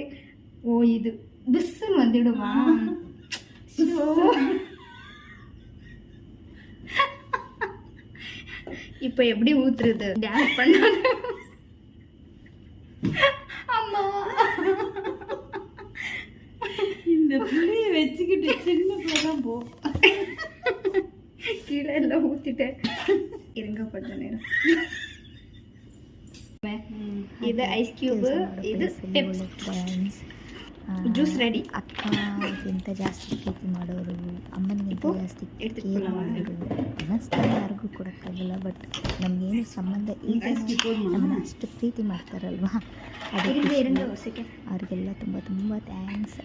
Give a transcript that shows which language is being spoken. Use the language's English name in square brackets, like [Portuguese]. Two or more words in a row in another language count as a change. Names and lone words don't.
[Tamil] ஓ, இது புஸ்ஸுன்னு வந்துடுமா? இப்போ எப்படி ஊத்துறது? டான்ஸ் பண்ணாத அம்மா. இந்த புளிய வச்சுக்கிட்டு சின்ன பிள்ளைதான் போ. கீழே எல்லாம் ஊத்திட்டேன். இருங்க கொஞ்ச நேரம். [Kannada] ಇದು [English] ice cube, [Kannada] ಇದು [English] juice ready. [Kannada] ಅಕ್ಕಗಿಂತ ಜಾಸ್ತಿ ಪ್ರೀತಿ ಮಾಡೋರು, ಅಮ್ಮನಿಗಿಂತ ಜಾಸ್ತಿ ಕೇರ್ ಮಾಡೋರು ಅನ್ನಿಸ್ತಾರೆ. ಯಾರಿಗೂ ಕೊಡೋಕ್ಕಾಗಲ್ಲ, ಬಟ್ ನಮಗೇನು ಸಂಬಂಧ ಇಲ್ಲ, ನಮ್ಮನ್ನ ಅಷ್ಟು ಪ್ರೀತಿ ಮಾಡ್ತಾರಲ್ವಾ, ಅದಕ್ಕೆ ಅವ್ರಿಗೆಲ್ಲ ತುಂಬ ಥ್ಯಾಂಕ್ಸ್.